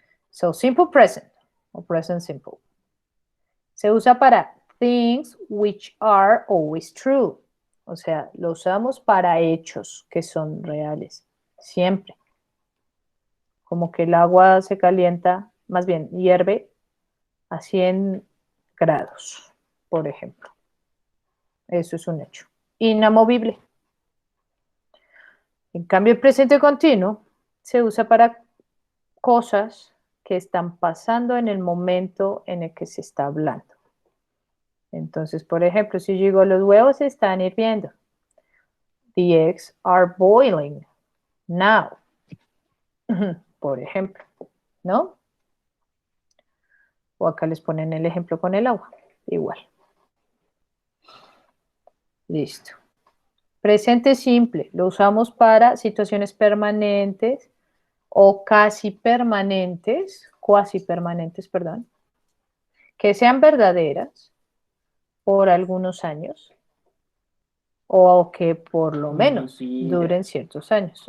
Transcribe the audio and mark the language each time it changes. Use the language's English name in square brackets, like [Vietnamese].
[English] So, simple present o present simple. [Spanish] Se usa para [English] things which are always true. [Spanish] O sea, lo usamos para hechos que son reales. Siempre. Como que el agua se calienta, más bien hierve a 100 grados, por ejemplo. Eso es un hecho. Inamovible. En cambio, el presente continuo se usa para cosas que están pasando en el momento en el que se está hablando. Entonces, por ejemplo, si yo digo, los huevos están hirviendo. [English] The eggs are boiling now. [Spanish] Por ejemplo, ¿no? O acá les ponen el ejemplo con el agua. Igual. Listo. Presente simple. Lo usamos para situaciones permanentes o casi permanentes, cuasi permanentes, perdón, que sean verdaderas por algunos años o que por lo menos duren ciertos años.